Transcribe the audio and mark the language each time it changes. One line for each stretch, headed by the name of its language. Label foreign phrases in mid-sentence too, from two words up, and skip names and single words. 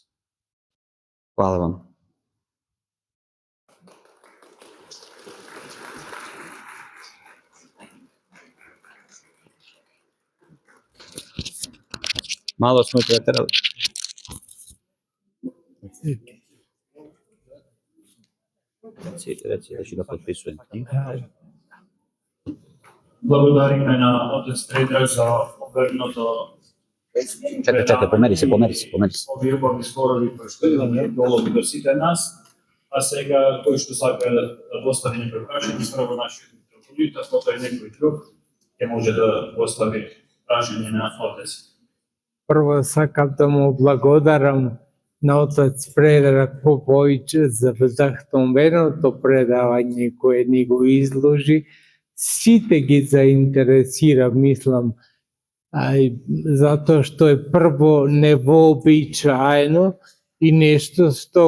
Serbian: Hvala vam. Malo smo preterali. Reci, da ću da potpisujem.
Macedonian: Благодарим на Отец Предраг за обрнато. Чекай, помери се. Овие убави зборови кои што долови до сите нас, а сега кој што сака да постави некој прашање, прво нашиот митрополит, а потоа и некој друг ќе може да постави прашање на Отец. Прво сакам да му благодарам на Отец Предраг Попович за вдахновеното предавање кое ни го изложи. Сите ги заинтересира, мислам, затоа што е прво невообичаено и нешто што